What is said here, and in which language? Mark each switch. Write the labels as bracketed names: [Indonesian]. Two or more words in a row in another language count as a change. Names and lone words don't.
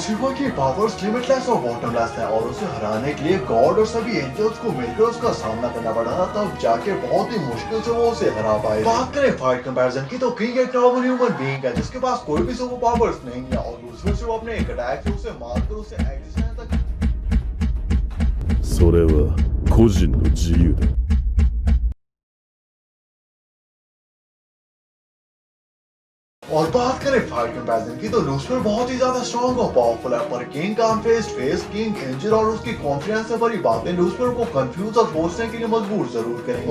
[Hindi] लूसिफर की [English] powers limitless [Hindi] और बॉटमलेस है और उसे हराने के लिए गॉड और सभी एंजल्स को मिलकर उसका सामना करना पड़ा था, तब जाके बहुत ही मुश्किल से वो उसे हरा पाए। बात करें [English] fight comparison [Hindi] की तो किंग एक [English] normal human being [Hindi] है जिसके पास कोई भी [English] super powers [Hindi] नहीं है और लूसिफर से वो अपने एक अटैक से उसे मारकर उसे एग्जिस्टेंस तक [Japanese] それは個人の自由だ。 [Hindi] और बात करें [English] fight comparison [Hindi] की तो लूसिफर बहुत ही ज्यादा स्ट्रॉन्ग और पावरफुल है, पर किंग का [English] unfazed face, King angel [Hindi] और उसकी कॉन्फिडेंस से भरी बातें लूसिफर को कंफ्यूज और सोचने के लिए मजबूर जरूर करेंगे।